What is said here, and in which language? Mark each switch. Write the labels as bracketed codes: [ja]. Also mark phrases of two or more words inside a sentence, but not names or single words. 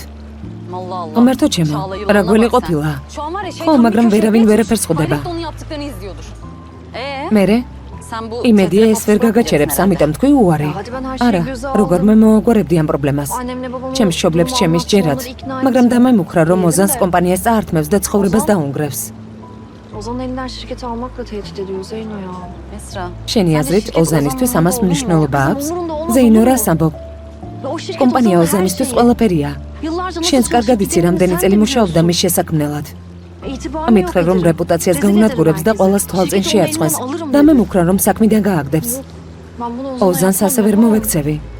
[ka] ღმერთო ჩემო, რა გველი ყოფილა. ხო, მაგრამ ვერავინ ვერაფერს ხვდება. მერე? იმედია ეს ვერ გაგაჩერებს, ამიტომ თქვი უარი. არა, როგორმე მოაგვარებდი ამ პრობლემას. ჩემს მშობლებს ჩემი სჯერათ, მაგრამ დამემუქრა რომ ოზანს კომპანიას წაართმევს და ცხოვრებას დაუნგრევს. [tr] Ozan elinden şirketi almakla tehdit ediyor Zeyno ya. [ka] ესრა. შენი აზრით ოზანისთვის ამას მნიშვნელობა აქვს? ზეინო რას ამბობ? კომპანია ოზანისთვის ყველაფერია. შენს კარგად იცი რამდენი წელი მუშაობდა მის შესაქმნელად. ამითხრა რომ რეპუტაციას გაუნადგურებს და ყველას თვალწინ შეარწყვეს. დამემუქრა რომ საქმიდან გააგდებს. ოზანს ასე ვერ მოვექცევი.